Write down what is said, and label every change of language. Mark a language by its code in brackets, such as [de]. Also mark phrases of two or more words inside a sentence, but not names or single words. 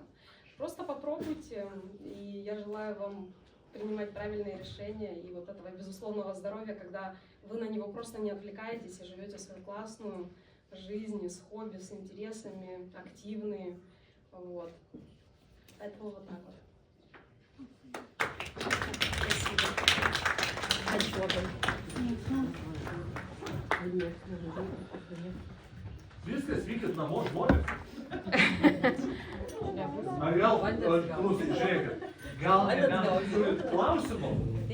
[ru] Просто попробуйте, и я желаю вам принимать правильные решения и вот этого безусловного здоровья, когда вы на него просто не отвлекаетесь и живете свою классную жизнь с хобби, с интересами, активные. Вот. Поэтому вот так вот. [lt] Viskas, vykit namo žmonės. Ar gal, klausyk, žiūrėkit, gal nebent turit klausimų?